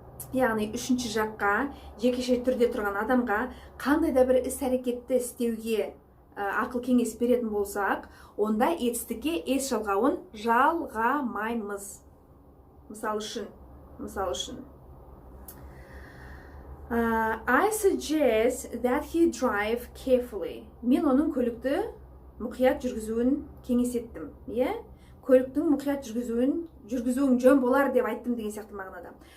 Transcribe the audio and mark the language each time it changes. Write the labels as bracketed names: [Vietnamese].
[Kazakh] Яғни үшінші жаққа жекеше түрде тұрған адамға қандай да бір іс-әрекетті істеуге ақыл кеңес беретін болсақ, онда етістікке s жалғауын жалғамаймыз. Мысал үшін. [English] I suggest that he drive carefully. [Kazakh] Мен оның көлікті мұқият жүргізуін кеңес еттім. Көліктің мұқият жүргізуің жөн болар деп айттым деген сияқты мағынада.